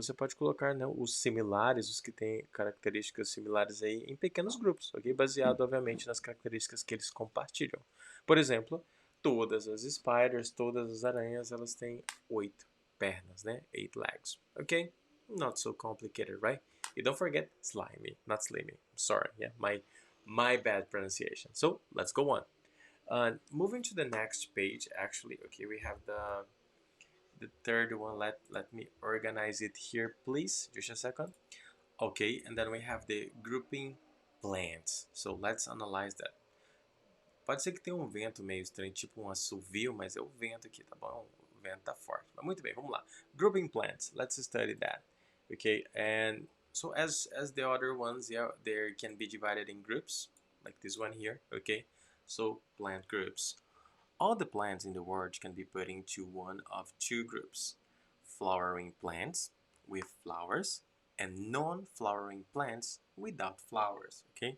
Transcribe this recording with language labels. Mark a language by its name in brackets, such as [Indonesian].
[Portuguese] Você pode colocar, né, os similares, os que têm características similares aí, em pequenos grupos, ok? Baseado, obviamente, nas características que eles compartilham. Por exemplo, todas as spiders, todas as aranhas, elas têm 8 pernas, né? [English] 8 legs, ok? Not so complicated, right? And don't forget slimy, not slimy. Sorry, yeah, my bad pronunciation. So let's go on. Moving to the next page, actually, okay, we have the third one. Let me organize it here, please. Just a second. Okay, and then we have the grouping plants. So let's analyze that. [Portuguese] Pode ser que tenha um vento meio estranho, tipo um assovio, mas é o vento aqui, tá bom? O vento tá forte. Mas muito bem, vamos lá. [English] Grouping plants. Let's study that. Okay, and so as the other ones, yeah, they can be divided in groups, like this one here, okay? So plant groups. All the plants in the world can be put into one of two groups. Flowering plants with flowers and non-flowering plants without flowers, okay?